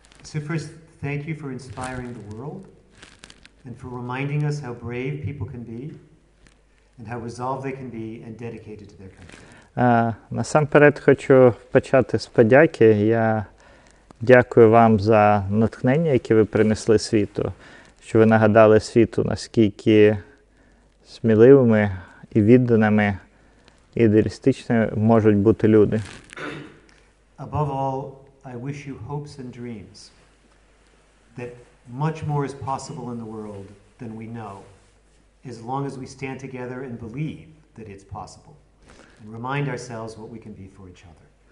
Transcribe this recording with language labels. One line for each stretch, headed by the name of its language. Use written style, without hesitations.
English: So first, thank you for inspiring the world and for reminding us how brave people can be and how resolved they can be and dedicated to their country.
Ukrainian: Насамперед хочу почати з подяки. Я дякую вам за натхнення, яке ви принесли світу, що ви нагадали світу, наскільки сміливими і відданими, і ідеалістичними можуть бути люди.
English: Above all, I wish you hopes and dreams that much more is possible in the world than we know, as long as we stand together and believe that it's possible, and remind ourselves what we can be for each other.